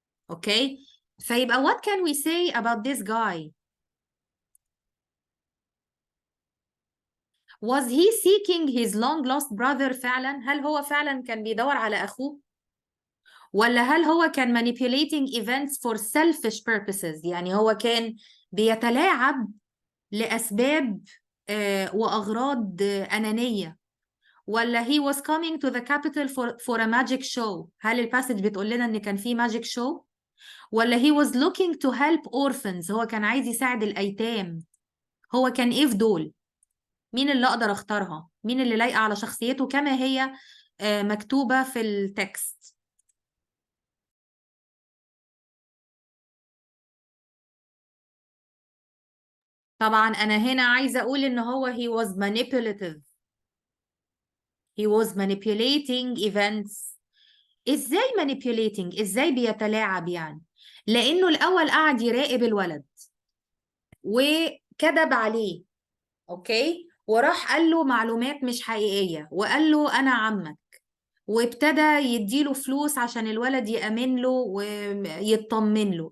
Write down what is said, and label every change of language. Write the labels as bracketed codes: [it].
[ar] أوكي، فيبقى [en] what can we say about this guy؟ Was he seeking his long lost brother [ar] فعلا؟ هل هو فعلا كان بيدور على أخوه؟ ولا هل هو كان [en] manipulating events for selfish purposes، [ar] يعني هو كان بيتلاعب لأسباب وأغراض أنانية، ولا [en] he was coming to the capital for a magic show؟ [ar] هل الباسج بتقول لنا إن كان في magic show؟ ولا [en] he was looking to help orphans، [ar] هو كان عايز يساعد الأيتام؟ هو كان إيه في دول؟ مين اللي أقدر أختارها؟ مين اللي لايقة على شخصيته كما هي مكتوبة في التكست؟ طبعا أنا هنا عايزة أقول إن هو [en] he was manipulative. he was manipulating events. [ar] إزاي manipulating؟ إزاي بيتلاعب يعني؟ لأنه الأول قعد يراقب الولد وكذب عليه، أوكي، وراح قال له معلومات مش حقيقية وقال له أنا عمك، وابتدى يديله فلوس عشان الولد يأمن له ويطمن له.